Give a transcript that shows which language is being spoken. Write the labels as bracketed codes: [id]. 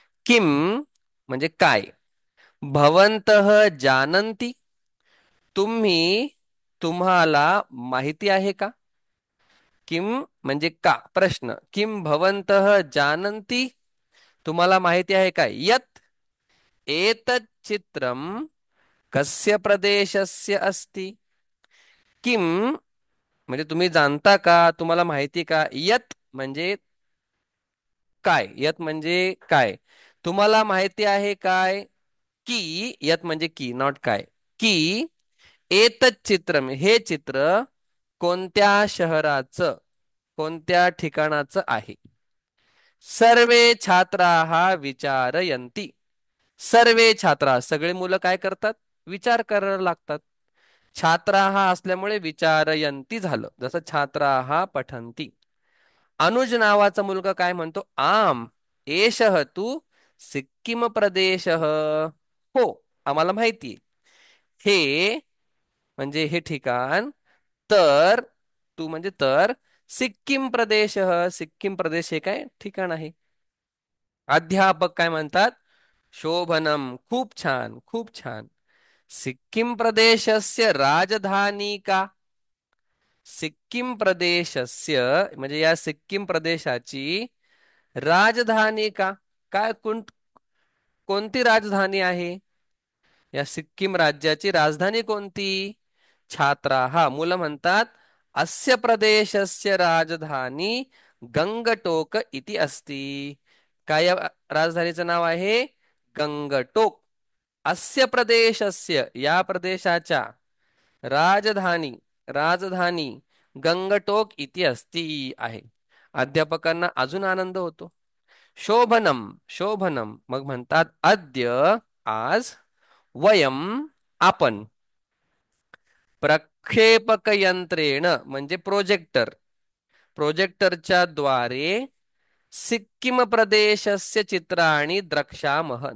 [mr] Kim म्हणजे काय? [sa] भवन्तः जानन्ति [mr] तुम्ही तुम्हाला माहिती आहे का? किम म्हणजे का? प्रश्न. [sa] किम भवन्तः जानन्ति [mr] तुम्हाला माहिती आहे का? [sa] यत् एतत् चित्रम कस्य प्रदेशस्य अस्ति? [mr] किम म्हणजे तुम्ही जाणता का? तुम्हाला माहिती का? यत म्हणजे काय? यत म्हणजे काय? तुम्हाला माहिती आहे काय? की यत म्हणजे की, नॉट काय. की [sa] एतत् चित्रम [mr] हे चित्र कोणत्या शहराचं, कोणत्या ठिकाणाचं आहे? [sa] सर्वे छात्राः विचारयन्ति. सर्वे छात्रा [mr] सगळे मुलं काय करतात? विचार करायला लागतात. छात्राः असल्यामुळे विचारयंती झालं, जसं छात्राः पठन्ति. अनुज नावाचा मुलगा काय म्हणतो? [sa] आम एषः तू सिक्कीम प्रदेशः. [mr] हो, आम्हाला माहिती. हे म्हणजे हे ठिकाण. तर तू म्हणजे तर [sa] सिक्कीम प्रदेशः, [mr] सिक्कीम प्रदेश हे काय ठिकाण आहे. अध्यापक काय म्हणतात? शोभनम खूप छान, खूप छान. [sa] सिक्कीम प्रदेशस्य राजधानी का? [mr] सिक्कीम प्रदेशस्य म्हणजे या सिक्कीम प्रदेशाची राजधानी का? काय कोणती राजधानी आहे? या सिक्कीम राज्याची राजधानी कोणती? [sa] छात्राः [mr] मुलं म्हणतात [sa] अस्य प्रदेशस्य राजधानी गंगटोक इति अस्ति. [mr] काय या राजधानीचं नाव आहे? गंगटोक. [sa] अस्य प्रदेशस्य [mr] या प्रदेशाच्या राजधानी [sa] राजधानी गंगटोक इति अस्ति [mr] आहे. अध्यापकांना अजून आनंद होतो. शोभनम शोभनम मग म्हणतात अद्य आज वयम आपण प्रक्षेपक यंत्रेण म्हणजे प्रोजेक्टर प्रोजेक्टरच्या द्वारे [sa] सिक्कीम प्रदेशस्य चित्राणि द्रक्ष्यामः.